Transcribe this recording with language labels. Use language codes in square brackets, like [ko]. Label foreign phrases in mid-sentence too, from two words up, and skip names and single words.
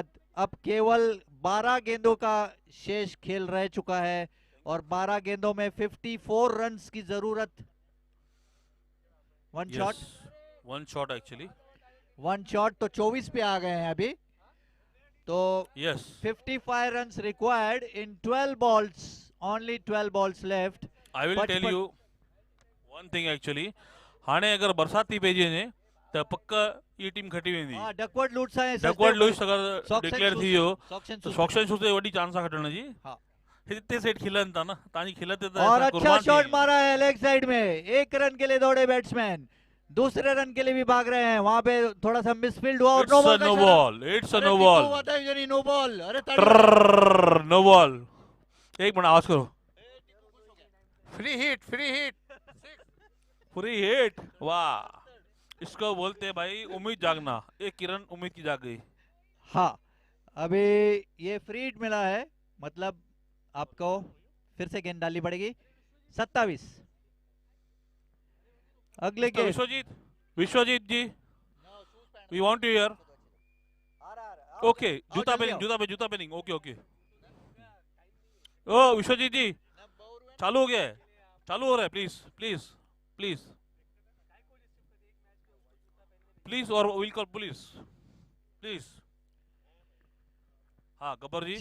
[hi] अब केवल 12 गेंदों का शेष खेल रह चुका है और 12 गेंदों में 54 रन्स की जरूरत। वन [en] shot actually, [hi] 1 शॉट तो 24 पे आ गए हैं अभी तो। yes [en] 55 runs required in 12 balls, only 12 balls left. I will tell you one thing actually. [sd] हाणे अगर बरसाती पेजे ने त पक्क ये टीम खटी वेंदी। हां, डकवर्ड लूट्स आए, डकवर्ड लूट्स अगर डिक्लेयर थी हो तो सॉक्सन शूज ते वडी चांस खटण जी। हां, हिते सेट खिलन था ना, तानी खिलते तो [hi] और अच्छा शॉट मारा है लेग साइड में। 1 रन के लिए दौड़े बैट्समैन, दूसरे रन के लिए भी भाग रहे हैं। वहां पे थोड़ा सा मिसफील्ड हुआ और नो बॉल। [en] it's a no ball. no ball. अरे no ball. [hi] एक मिनट आवाज करो। [en] free hit [hi] वाह, इसको बोलते हैं भाई उम्मीद जागना। एक किरण उम्मीद की जाग गई। हाँ, अभी ये [en] free hit [hi] मिला है, मतलब आपको फिर से गेंद डालनी पड़ेगी। 27 अगले के। विश्वजीत जी, [en] we want you here. ओके, [hi] जूता पहनिंग। ओके। ओ विश्वजीत जी, चालू हो गया है, चालू हो रहा है। [en] please or will call police please. [hi] हाँ गब्बर जी,